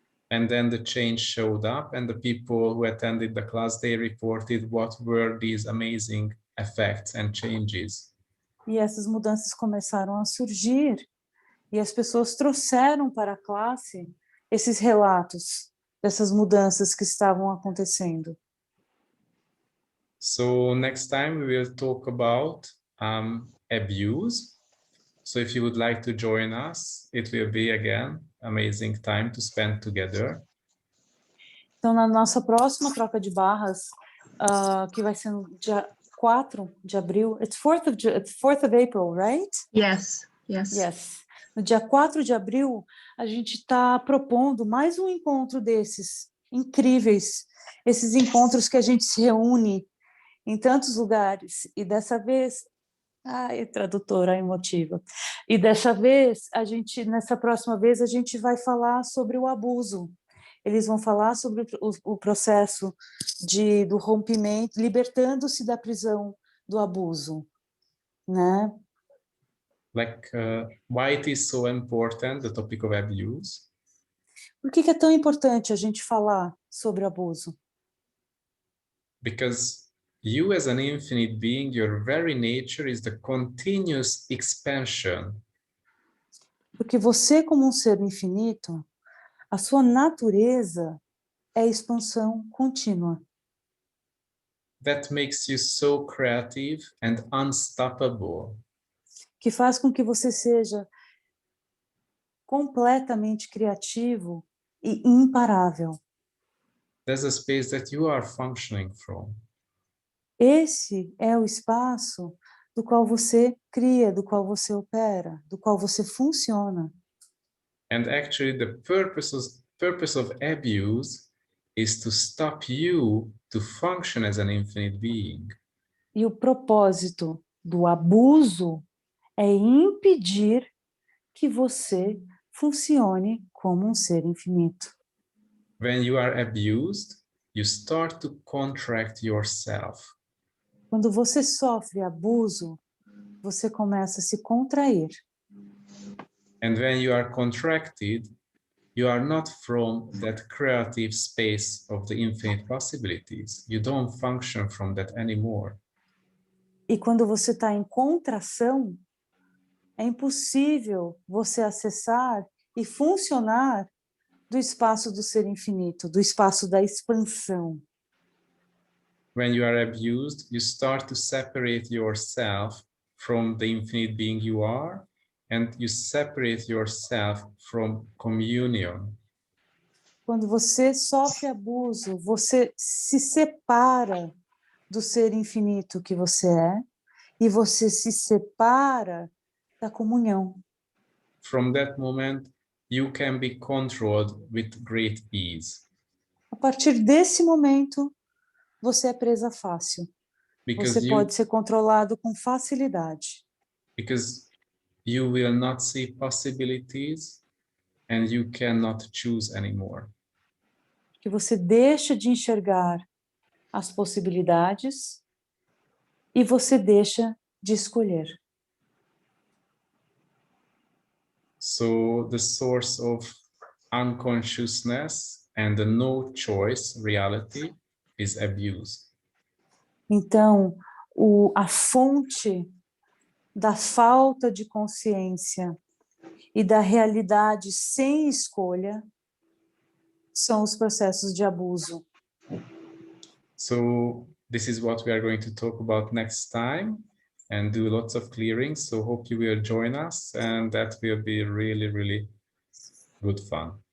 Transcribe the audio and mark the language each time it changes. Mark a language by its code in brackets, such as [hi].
[en] And then the change showed up, and the people who attended the class, they reported what were these amazing effects and changes. [pt] E essas mudanças começaram a surgir, e as pessoas trouxeram para a classe esses relatos dessas mudanças que estavam acontecendo. [en] So next time we will talk about abuse. So if you would like to join us, it will be again amazing time to spend together. [pt] Então, na nossa próxima troca de barras, que vai ser no dia 4 de abril, [en] it's 4th of April, right? Yes, yes. Yes. [pt] No dia 4 de abril, a gente está propondo mais um encontro desses incríveis, esses encontros que a gente se reúne em tantos lugares, e dessa vez, tradutora emotiva, e dessa vez, nessa próxima vez, a gente vai falar sobre o abuso. Eles vão falar sobre o processo do rompimento, libertando-se da prisão do abuso, né? [en] Like, why it is so important, the topic of abuse? [pt] Por que é tão importante a gente falar sobre abuso? [en] Because you as an infinite being, your very nature is the continuous expansion. [pt] Porque você, como um ser infinito, a sua natureza é expansão contínua. [en] That makes you so creative and unstoppable. [pt] Que faz com que você seja completamente criativo e imparável. [en] There's a space that you are functioning from. [pt] Esse é o espaço do qual você cria, do qual você opera, do qual você funciona. [en] And actually the purpose of abuse is to stop you to function as an infinite being. [pt] E o propósito do abuso é impedir que você funcione como um ser infinito. [en] When you are abused, you start to contract yourself. [pt] Quando você sofre abuso, você começa a se contrair. [en] And when you are contracted, you are not from that creative space of the infinite possibilities. You don't function from that anymore. [pt] E quando você está em contração, é impossível você acessar e funcionar do espaço do ser infinito, do espaço da expansão. [en] When you are abused, you start to separate yourself from the infinite being you are, and you separate yourself from communion. [pt] Quando você sofre abuso, você se separa do ser infinito que você é, e você se separa da comunhão. [en] From that moment, you can be controlled with great ease. [pt] A partir desse momento, você é presa fácil. Você pode ser controlado com facilidade. [en] Because you will not see possibilities and you cannot choose anymore. [pt] Que você deixa de enxergar as possibilidades e você deixa de escolher. [en] So the source of unconsciousness and the no choice reality is abuse. [pt] Então, a fonte da falta de consciência e da realidade sem escolha são os processos de abuso. [en] So this is what we are going to talk about next time and do lots of clearings. So hope you will join us, and that will be really, really good fun.